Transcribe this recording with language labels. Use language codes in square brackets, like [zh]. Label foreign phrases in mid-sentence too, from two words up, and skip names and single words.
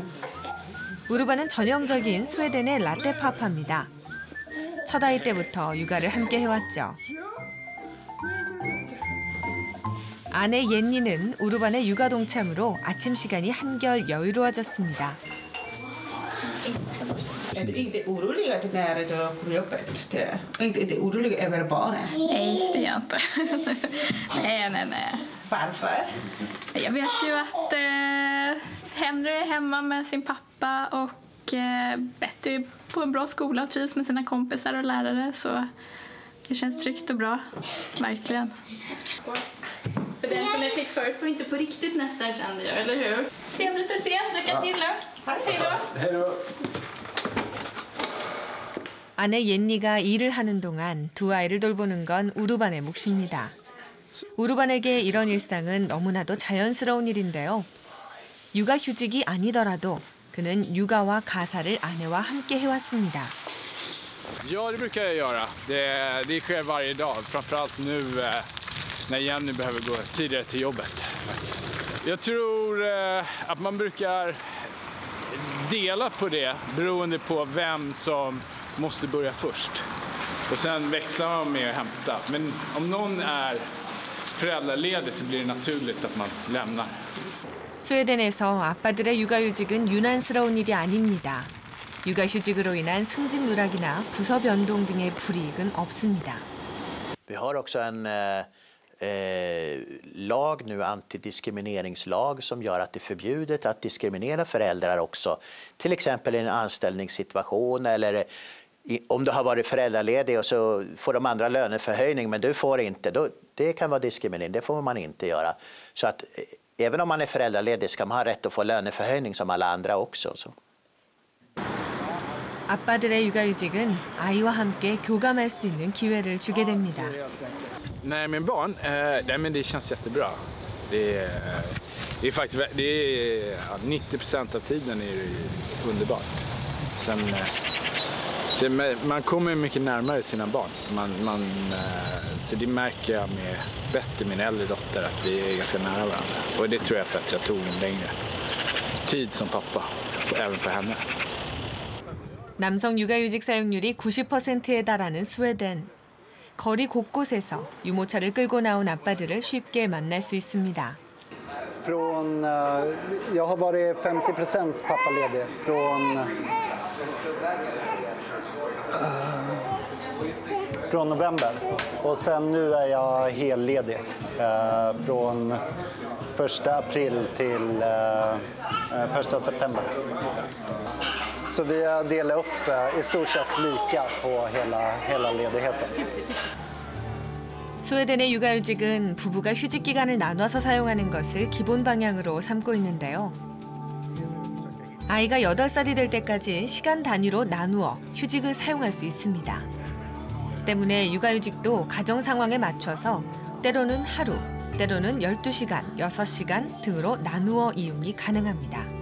[ko] 우르바는 전형적인 스웨덴의 라떼파파입니다. 첫 아이 때부터 육아를 함께 해왔죠. 아내 옌니는 우르반의 육아 동참으로 아침 시간이 한결 여유로워졌습니다. [sv] Är du inte orolig att när du kommer jobbet? Inte orolig över barnen? Nej, det är jag inte. Nej. Varför? Jag vet ju att Henry är hemma med sin pappa och Betty är på en bra skola och trivs med sina kompisar och lärare. Så det känns tryggt och bra, verkligen. För den som jag fick förut var inte på riktigt nästan, kände jag, eller hur? Trevligt att ses, lycka till då. Hej då. Hej då. [ko] 아내 옌니가 일을 하는 동안 두 아이를 돌보는 건 우르반의 몫입니다. 우르반에게 이런 일상은 너무나도 자연스러운 일인데요. 육아휴직이 아니더라도 그는 육아와 가사를 아내와 함께 해왔습니다. [sv] Ja, det brukar jag göra. Det sker varje dag, framförallt nu när Jenny behöver gå tidigare till jobbet. Jag tror att man brukar dela på det beroende på vem som måste börja först. Och sen växlar man med att hämta. Men om någon är föräldraledig så blir det naturligt att man lämnar. [ko] 스웨덴에서 아빠들의 육아휴직은 유난스러운 일이 아닙니다. 육아휴직으로 인한 승진 누락이나 부서 변동 등의 불이익은 없습니다. [sv] Vi har också en lag nu, antidiskrimineringslag, som gör att det är förbjudet att diskriminera föräldrar också. Till exempel i en anställningssituation eller om du har varit föräldraledig och så får de andra löneförhöjning men du får inte. Det kan vara diskriminering, det får man inte göra. Så att även om man är föräldraledig ska man ha rätt att få löneförhöjning som alla andra också. Så. [ko] 아빠들의 육아휴직은 아이와 함께 교감할 수 있는 기회를 주게 됩니다. [sv] Nej, med barn, men det känns jättebra. Det är faktiskt 90% av tiden är det underbart. Sen man kommer mycket närmare sina barn. Så det märker jag med Betty, min äldre dotter, att vi är ganska nära varandra. Och det tror jag för att jag tog en längre tid som pappa, även för henne. [ko] 남성 육아휴직 사용률이 90%에 달하는 스웨덴. 거리 곳곳에서 유모차를 끌고 나온 아빠들을 쉽게 만날 수 있습니다. [sv] Jag har varit 50% pappaledig från november och sen nu är jag helledig från 1 april till 1 september. Så vi har delat upp i stort sett lika på hela ledigheten. [ko] 스웨덴의 육아휴직은 부부가 휴직 기간을 나눠서 사용하는 것을 기본 방향으로 삼고 있는데요. 아이가 8살이 될 때까지 시간 단위로 나누어 휴직을 사용할 수 있습니다. 때문에 육아휴직도 가정 상황에 맞춰서 때로는 하루, 때로는 12시간, 6시간 등으로 나누어 이용이 가능합니다.